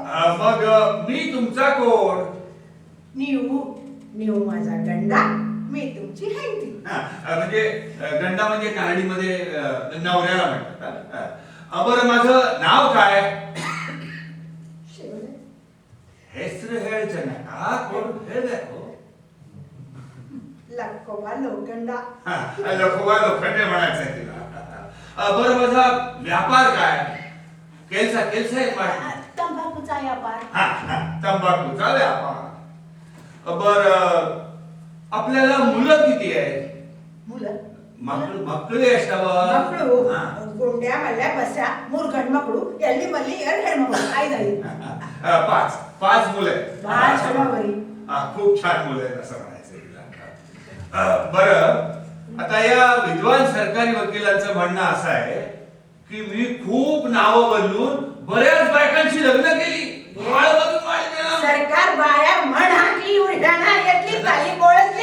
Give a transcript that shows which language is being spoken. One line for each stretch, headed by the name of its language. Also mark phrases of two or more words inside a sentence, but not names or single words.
Marathi: मग मी तुमचा कोण? निऊ माझा गंडा, मी तुमची हैती. म्हणजे गंडा म्हणजे कानडीमध्ये नवऱ्याला म्हणतात. बरं, माझं नाव काय? शेवले
Kannada: ಹೆಸರು ಹೇಳ್ತೇನೆ
Marathi: लक्कोबा लोखंडा. लोखोबा लोखंडे म्हणायचं आहे तिला. बरं, माझा व्यापार काय? केलसा आहे माझा. तंबाखूचा व्यापार. तंबाखूचा व्यापार. बरं, आपल्याला मुलं किती आहेत? मुलं
Kannada: ಮಕ್ಕಳು ಎಷ್ಟವ? ಮಕ್ಕಳು ಗುಂಡ್ಯಾ ಮಲ್ಯ ಬಸ್ಯ ಮೂರು ಗಂಡು ಮಕ್ಕಳು ಎಲ್ಲಿ ಮಲ್ಲಿ ಎರಡು ಹೆಣ್ಮಕ್ಳು 5
Marathi: पाच मुलं आहेत.
Kannada: ಭಾಳ ಚಲೋ ಬರೀ.
Marathi: खूप छान मुलं आहेत असं म्हणायचं तिला. बरं, आता या विद्वान सरकारी वकिलांचं म्हणणं असं आहे की मी खूप नावं बदलून बऱ्याच बायकांची लग्न केली. माळ बदलून माळ केला. सरकार बाया म्हणा की उलटाना येतली खाली कोळसली.